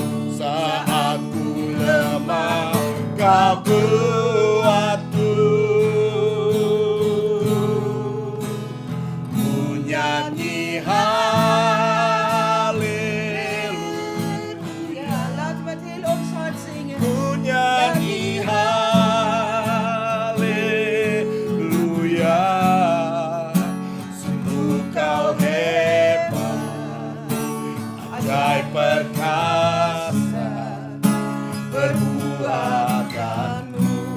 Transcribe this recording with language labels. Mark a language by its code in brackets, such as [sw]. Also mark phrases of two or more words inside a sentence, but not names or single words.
[id] Saat ku lemah, Kau kuatku. Ku nyanyi haleluya. [nl] Laten we het heel ons hart zingen. [id] Ku nyanyi haleluya. Sungguh Kau hebat, ajaib perkasa perbuatanmu.